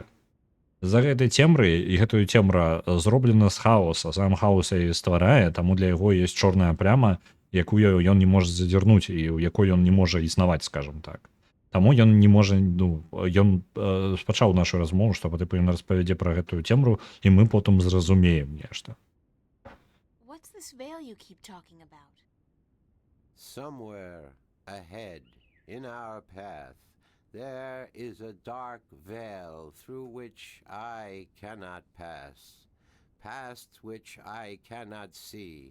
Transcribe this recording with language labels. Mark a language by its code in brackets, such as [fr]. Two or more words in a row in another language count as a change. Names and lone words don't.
[be] За гэтай цемры, і гэтую цемра зроблена з хаоса, сам хаос і стварае, таму для яго ёсць чорная пляма, якую ён не можа задзірнуць і ў якой ён не можа існаваць, скажам так. Таму ён не можа, ну, ён спачаў нашу размову, што па тыпу ён распавядзе пра гэтую цемру, і мы потым зразумеем нешта. [en] What's this veil you keep talking about? Somewhere ahead, in our path, there is a dark veil through which I cannot pass. Past which I cannot see.